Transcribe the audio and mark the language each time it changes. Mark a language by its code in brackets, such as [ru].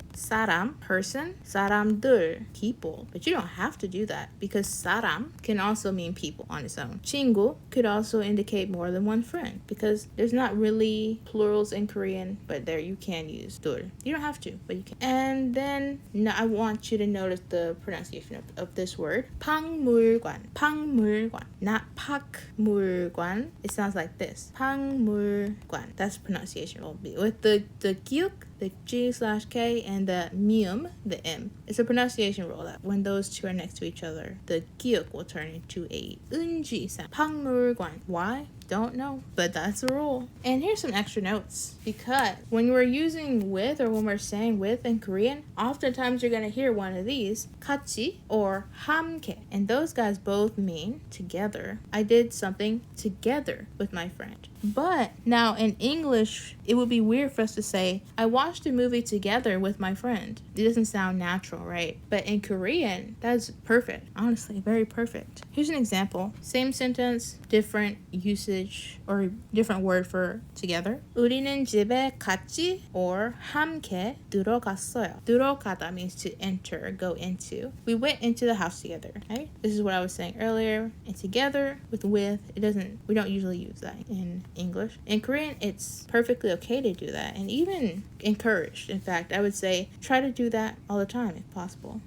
[en] 사람, person, 사람들, people. But you don't have to do that because 사람 can also mean people on its own. 친구 could also indicate more than one friend because there's not really plurals in Korean, but there you can use 들. You don't have to, but you can. And then now I want you to notice the pronunciation of this word. [ko] 박물관, 박물관, not 박물관. [en] It sounds like this. 박물관. That's pronunciation will be with the 기역, the G/K, and the mium, the M. It's a pronunciation rule that when those two are next to each other, the 기역 will turn into a 은지 sound. 박물관. Why? Don't know, but that's the rule. And here's some extra notes because when we're using with or when we're saying with in Korean, oftentimes you're going to hear one of these, 같이 or 함께, and those guys both mean together. I did something together with my friend. But now in English, it would be weird for us to say, I watched a movie together with my friend. It doesn't sound natural, right? But in Korean, that's perfect. Honestly, very perfect. Here's an example. Same sentence, different usage or different word for together. [ko] 우리는 집에 같이 or 함께 들어갔어요. [en] 들어가다 means to enter or go into. We went into the house together, right? This is what I was saying earlier. And together with, we don't usually use that in English. In Korean, it's perfectly okay to do that and even encouraged. In fact, I would say try to do that all the time if possible.